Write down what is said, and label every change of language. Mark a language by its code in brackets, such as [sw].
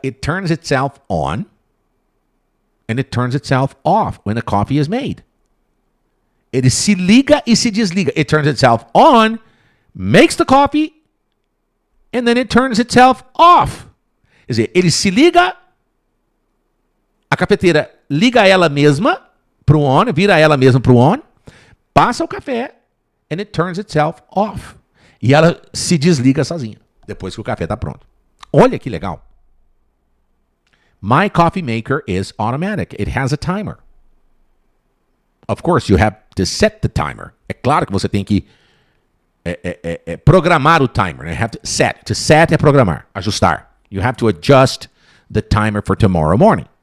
[en] It turns itself on and it turns itself off when the coffee is made. [pt] Ele se liga e se desliga. [en] It turns itself on, makes the coffee, and then it turns itself off. [pt] Quer dizer, ele se liga, a cafeteira liga ela mesma para o on, vira ela mesma para o on, passa o café, [en] and it turns itself off. [pt] E ela se desliga sozinha, depois que o café está pronto. Olha que legal. [en] My coffee maker is automatic. It has a timer. Of course, you have to set the timer. [pt] É claro que você tem que programar o timer. Né? [en] Have to set. To set [pt] é programar, ajustar. [en] You have to adjust the timer for tomorrow morning.